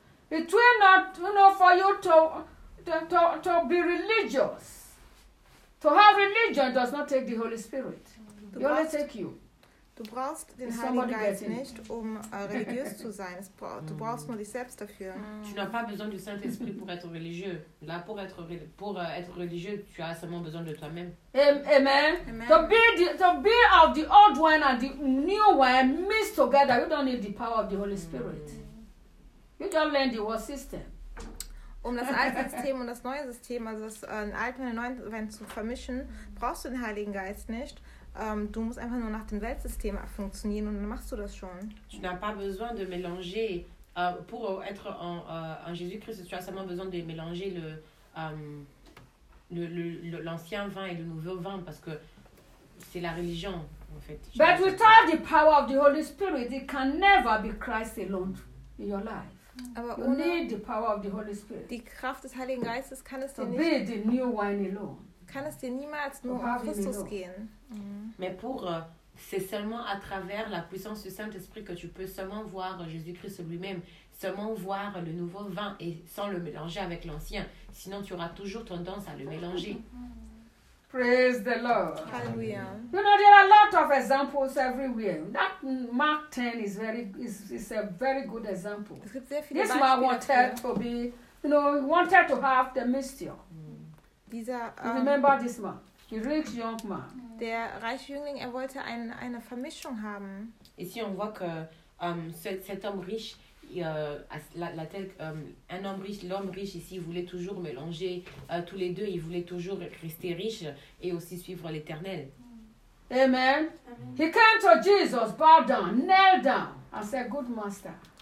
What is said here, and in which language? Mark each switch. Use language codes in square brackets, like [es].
[en] It will not, you know, for you to be religious. To have religion does not take the Holy Spirit. It only take you. [de] Du brauchst den Heiligen Geist nicht, um religiös zu sein. Du brauchst nur dich selbst dafür. [fr] Tu n'as pas besoin du Saint-Esprit pour être religieux. Là, pour être religieux, tu as seulement besoin de toi-même. Amen. Amen. [en] To be of the old one and the new one mixed together, you don't need the power of the Holy Spirit. You don't learn the world system. [de] Um das alte System und das neue System, also das alte und neue Wein zu vermischen, brauchst du den Heiligen Geist nicht. Du musst einfach nur nach dem Weltsystem funktionieren und dann machst du das schon. [fr] Tu n'as pas besoin de mélanger pour être en Jésus-Christ, tu as seulement besoin de mélanger l'ancien vin et le nouveau vin parce que c'est la religion en fait. [en] But without the power of the Holy Spirit, it can never be Christ alone in your life. [de] Aber [en] you need the power of the Holy Spirit. [de] Die Kraft des Heiligen Geistes kann es dir nicht. [en] Be the new wine alone. [de] Kann es dir niemals nur um Christus gehen. [fr] Mais pour c'est seulement à travers la puissance du Saint-Esprit que tu peux seulement voir Jésus-Christ lui-même, seulement voir le nouveau vin et sans le mélanger avec l'ancien, sinon tu auras toujours tendance à le mélanger. [en] Praise the Lord. Hallelujah. You know there are a lot of examples everywhere. That Mark 10 is very is a very good example. This man wanted to be, you know, he wanted to have the mystery. Remember this man. The rich young man. [de] Der reiche Jüngling, er wollte eine Vermischung haben. [fr] Ici on voit que cet homme riche, un homme riche, l'homme riche ici, voulait toujours mélanger tous les deux. Il voulait toujours rester riche et aussi suivre l'Éternel. Amen. Amen. [en] He came to Jesus, bowed down, knelt down, and said, "Good master."